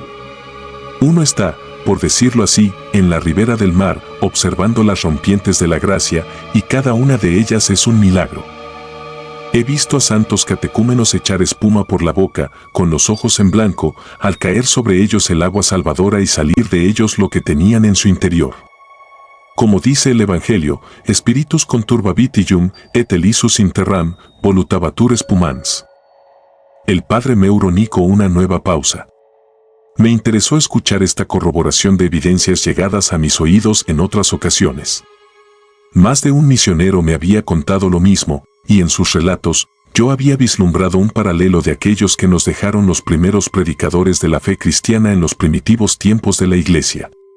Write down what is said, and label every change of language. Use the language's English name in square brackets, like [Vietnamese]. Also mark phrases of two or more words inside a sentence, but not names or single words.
[Spanish] Uno está, por decirlo así, en la ribera del mar, observando las rompientes de la gracia, y cada una de ellas es un milagro. He visto a santos catecúmenos echar espuma por la boca, con los ojos en blanco, al caer sobre ellos el agua salvadora y salir de ellos lo que tenían en su interior. Como dice el Evangelio, [Latin] Spiritus conturbavitium et elisus interram, volutabatur spumans. [Spanish] El padre Meuro hizo una nueva pausa. Me interesó escuchar esta corroboración de evidencias llegadas a mis oídos en otras ocasiones. Más de un misionero me había contado lo mismo, y en sus relatos, yo había vislumbrado un paralelo de aquellos que nos dejaron los primeros predicadores de la fe cristiana en los primitivos tiempos de la Iglesia.